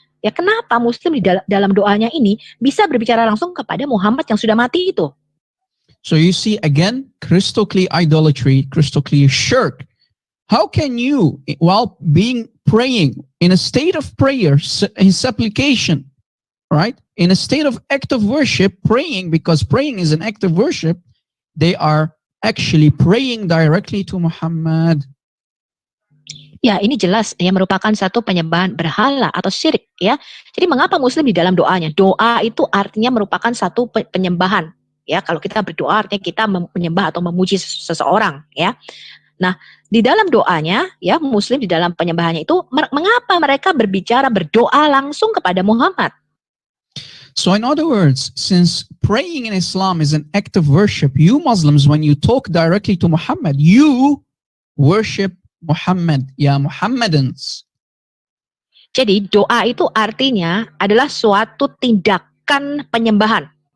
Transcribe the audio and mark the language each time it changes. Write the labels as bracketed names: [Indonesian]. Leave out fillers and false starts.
[Indonesian] Ya kenapa Muslim di dalam doanya ini bisa berbicara langsung kepada Muhammad yang sudah mati itu? [English] So you see again, crystal clear idolatry, crystal clear shirk. How can you, while praying in a state of prayer, in supplication, right? In a state of active worship, praying, because praying is an act of worship, they are actually praying directly to Muhammad. [Indonesian] Ya, ini jelas ya merupakan satu penyembahan berhala atau syirik ya. Jadi mengapa Muslim di dalam doanya? Doa itu artinya merupakan satu penyembahan. Ya, kalau kita berdoa artinya kita menyembah atau memuji seseorang ya. Nah, di dalam doanya ya Muslim di dalam penyembahannya itu mengapa mereka berdoa langsung kepada Muhammad? [English] So in other words, since praying in Islam is an act of worship, you Muslims, when you talk directly to Muhammad, you worship Muhammad, ya Muhammadans. [Indonesian] Jadi doa itu artinya adalah suatu tindakan penyembahan.